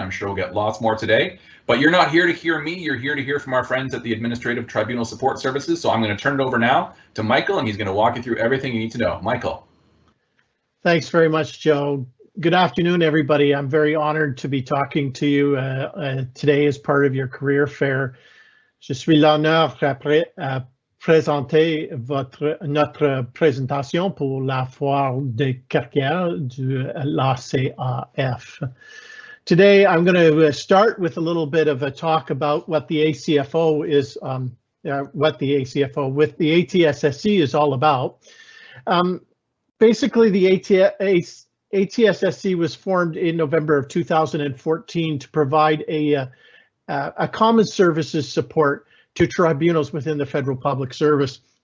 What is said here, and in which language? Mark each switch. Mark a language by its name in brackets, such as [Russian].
[English] I'm sure we'll get lots more today. But you're not here to hear me. You're here to hear from our friends at the Administrative Tribunal Support Services. So I'm going to turn it over now to Michael, and he's going to walk you through everything you need to know. Michael. Thanks very much, Joe. Good afternoon, everybody. I'm very honored to be talking to you today as part of your career fair. [French] Je suis l'honneur à présenter notre présentation pour la foire de carrière de l'ACAF. [English] Today, I'm going to start with a little bit of a talk about what the ACFO is, with the Atssc is all about. Basically, the Atssc was formed in November of 2014 to provide a common services support to tribunals within the federal public service.